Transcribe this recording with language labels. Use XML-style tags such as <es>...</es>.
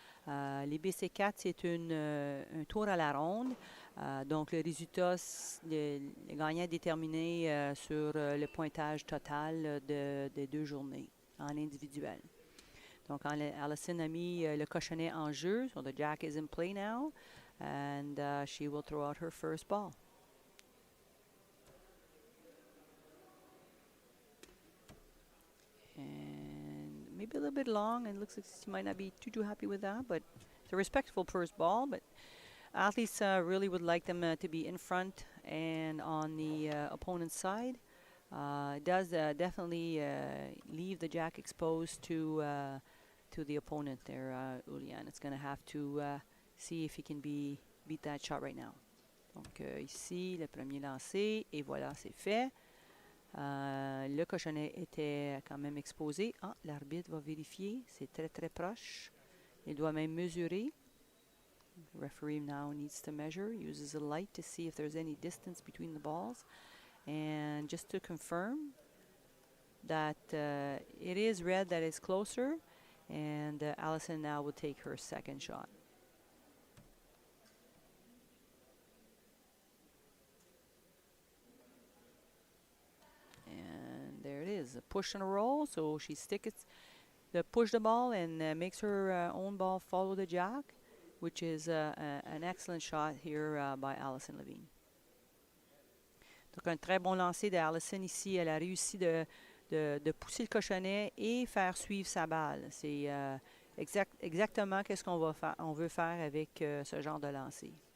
<fr>Les BC4, c'est un tour à la ronde. Donc, le résultat, le gagnant est déterminé sur le pointage total des 2 journées en individuel. Donc, Alison a mis le cochonnet en jeu.</fr> <en>So, the jack is in play now. And she will throw out her first ball. And maybe a little bit long. It looks like she might not be too happy with that. But it's a respectful first ball. But athletes really would like them to be in front and on the opponent's side. It does definitely leave the jack exposed to the opponent there, Iulian. It's going to have to see if he can beat that shot right now.</en> <fr>Donc ici, le premier lancé, et voilà, c'est fait. Le cochonnet était quand même exposé. Ah, l'arbitre va vérifier, c'est très très proche. Il doit même mesurer.</fr> <en>The referee now needs to measure, uses a light to see if there's any distance between the balls. And just to confirm that it is red that is closer, and Alison now will take her second shot. And there it is, a push and a roll. So she push the ball and makes her own ball follow the jack, which is an excellent shot here by Alison Levine.</en> <fr>Donc un très bon lancer de Alison ici. Elle a réussi de pousser le cochonnet et faire suivre sa balle. C'est exactement qu'est-ce qu'on veut faire avec ce genre de lancer.</fr>